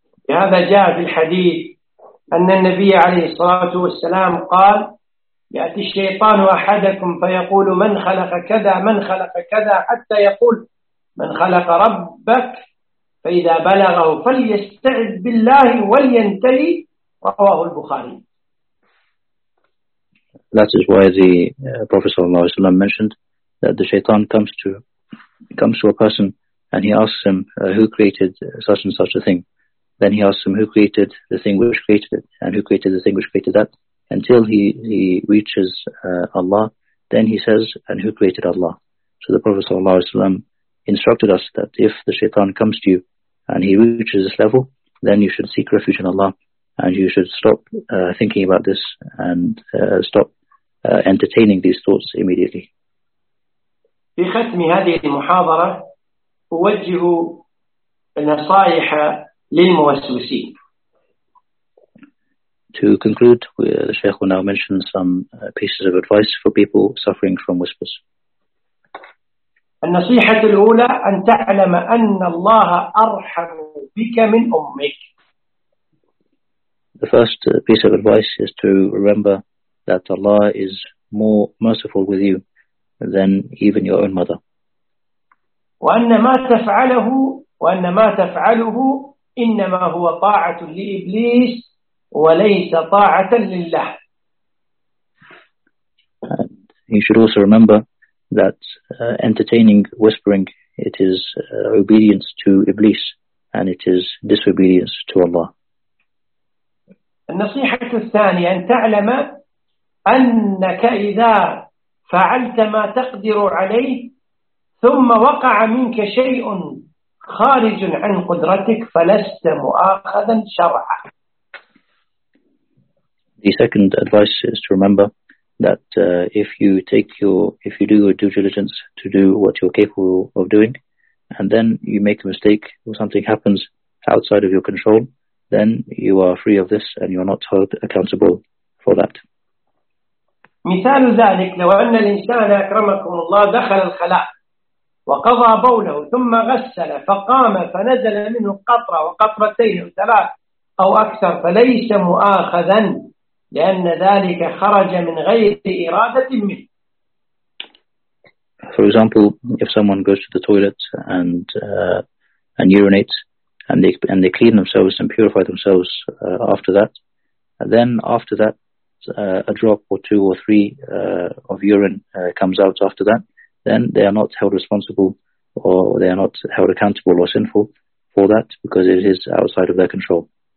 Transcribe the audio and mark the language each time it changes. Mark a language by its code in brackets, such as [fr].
[ar] هذا جاء في الحديث. أن النبي عليه الصلاة والسلام قال يأتي الشيطان أحدكم فيقول من خلق كذا من خلق كذا حتى يقول من خلق ربك فإذا بلغه فليستعذ بالله ولينتهي رواه البخاري. [en] That is why the Prophet [ar] صلى الله عليه وسلم [en] mentioned that the shaitan comes to a person and he asks him who created such and such a thing. Then he asks him who created the thing which created it and who created the thing which created that until he reaches Allah. Then he says, and who created Allah? So the Prophet ﷺ instructed us that if the shaitan comes to you and he reaches this level, then you should seek refuge in Allah and you should stop thinking about this and stop entertaining these thoughts immediately. [ar] في ختم هذه المحاضرة أوجه نصائح للموسوسين. [en] To conclude, the Sheikh will now mention some pieces of advice for people suffering from whispers. [ar] النصيحة الأولى أن تعلم أن الله أرحم بك من أمك. [en] The first piece of advice is to remember that Allah is more merciful with you than even your own mother. [ar] وأن ما تفعله إنما هو طاعة لإبليس وليس طاعة لله. [en] And you should also remember that entertaining whispering, it is obedience to Iblis and it is disobedience to Allah. [ar] النصيحة الثانية أن تعلم أنك إذا فعلت ما تقدر عليه ثم وقع منك شيء خارج عن قدرتك فلست مؤاخذا شرعا. [en] The second advice is to remember that if you do your due diligence to do what you're capable of doing, and then you make a mistake or something happens outside of your control, then you are free of this and you are not held accountable for that. [ar] مثال ذلك لو أن الإنسان أكرمكم الله دخل الخلاء وقضى بوله ثم غسل فقام فنزل منه قطرة وقطرتين وثلاث أو أكثر فليس مؤاخذا لأن ذلك خرج من غير إرادة منه. [en] For example, if someone goes to the toilet and urinates and they clean themselves and purify themselves after that, and then after that a drop or two or three of urine comes out after that, then they are not held responsible or they are not held accountable or sinful for that because it is outside of their control.